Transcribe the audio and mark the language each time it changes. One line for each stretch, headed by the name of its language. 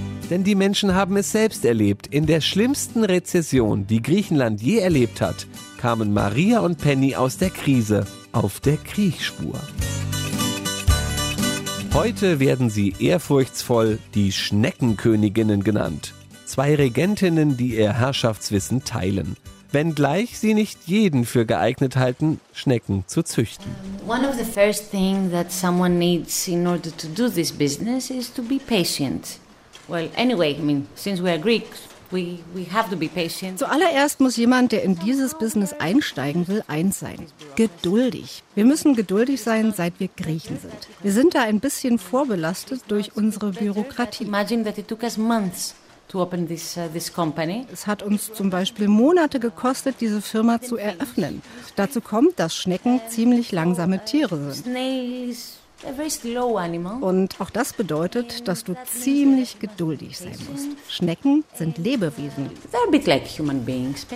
German: Denn die Menschen haben es selbst erlebt. In der schlimmsten Rezession, die Griechenland je erlebt hat, kamen Maria und Penny aus der Krise auf der Kriegsspur. Heute werden sie ehrfurchtsvoll die Schneckenköniginnen genannt. Zwei Regentinnen, die ihr Herrschaftswissen teilen. Wenngleich sie nicht jeden für geeignet halten, Schnecken zu züchten.
English: One of the first things that someone needs in order to do this business is to be patient. Well, anyway, I mean, since we are Greeks, we have to be patient.
German: Zuallererst muss jemand, der in dieses Business einsteigen will, eins sein. Geduldig. Wir müssen geduldig sein, seit wir Griechen sind. Wir sind da ein bisschen vorbelastet durch unsere Bürokratie.
English: Imagine that it took us months to open this company.
German: Es hat uns zum Beispiel Monate gekostet, diese Firma zu eröffnen. Dazu kommt, dass Schnecken ziemlich langsame Tiere sind.
English: A very slow animal.
German: Und auch das bedeutet, dass du ziemlich geduldig sein musst. Schnecken sind Lebewesen.
English: They're a bit like human beings.